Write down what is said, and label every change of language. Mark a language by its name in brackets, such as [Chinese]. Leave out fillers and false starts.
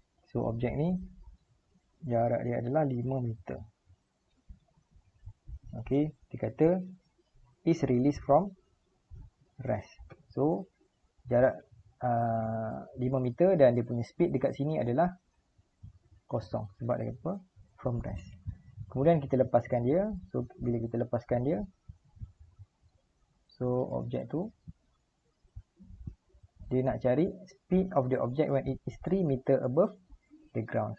[Malay] So, objek ni jarak dia adalah 5 meter. Okey, dia kata [English] is released from rest. [Malay] So, jarak 5 meter dan dia punya speed dekat sini adalah kosong. Sebab dia apa? [English] From rest. [Malay] Kemudian kita lepaskan dia. So, bila kita lepaskan dia, so, objek tu dia nak cari [English] speed of the object when it is 3 meter above the ground.